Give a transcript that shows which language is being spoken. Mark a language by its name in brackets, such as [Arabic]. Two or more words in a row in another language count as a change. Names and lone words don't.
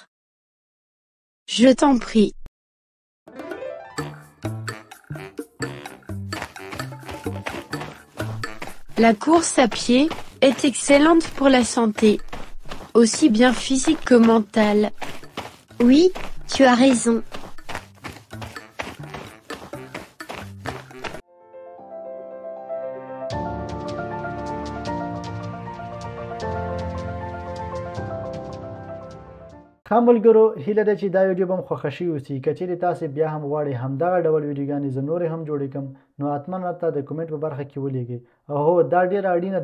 [French] Je t'en prie. La course à pied est excellente pour la santé, aussi bien physique que mentale. Oui, tu as raison. [Pashto] ښه ملګرو هیله ده چې دا ویډیو به مو خوښه شوي اوسي که چیرې تاسې بیا هم غواړئ همدغه ډول ویډیوګانې زه نورې هم جوړې کړم نو حتما راته د کومنټ په برخه کې ولیږئ او هو دا ډیره اړینه